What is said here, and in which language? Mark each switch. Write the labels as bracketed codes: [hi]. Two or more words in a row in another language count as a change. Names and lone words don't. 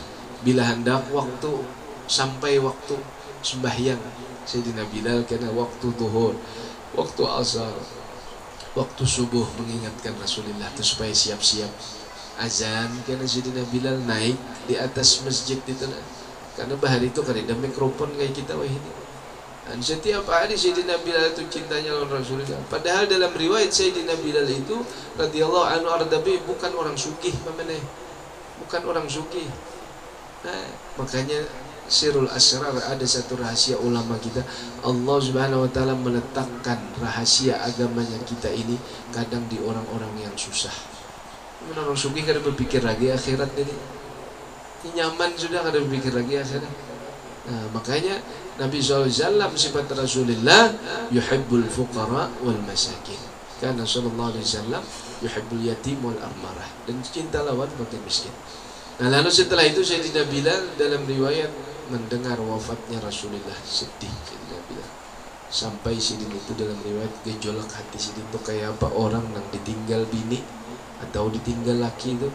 [id] Bila hendak waktu sampai waktu sembahyang, Sayyidina Bilal karena waktu zuhur, waktu asar, waktu subuh mengingatkan Rasulullah itu supaya siap-siap azan. Karena Sayyidina Bilal naik di atas masjid itu, karena bahari itu kan ada mikrofon kayak kita wah ini. Dan setiap hari Sayyidina Bilal itu cintanya lawan Rasulullah. Padahal dalam riwayat Sayyidina Bilal itu [ar] radhiyallahu anhu [id] ardabi bukan orang sugih, bukan orang sugih. Nah, makanya Sirul Asrar ada satu rahasia ulama kita. Allah [ar] Subhanahu wa taala [id] meletakkan rahasia agamanya kita ini kadang di orang-orang yang susah. [bjn] Orang sugih kada berpikir lagi akhirat ini. Nyaman sudah kada berpikir lagi akhirat. [id] Nah, makanya Nabi SAW sifat Rasulullah [ar] yuhibbul fuqara wal masakin. [id] Karena [ar] sallallahu alaihi wasallam yuhibbul yatim wal armarah, [id] dan cinta lawan fakir miskin. Nah, lalu setelah itu Sayyidina Bilal dalam riwayat mendengar wafatnya Rasulullah, sedih Sayyidina Bilal. Sampai Sayyidina itu dalam riwayat gejolak hati Sayyidina itu kayak apa orang yang ditinggal bini atau ditinggal laki itu.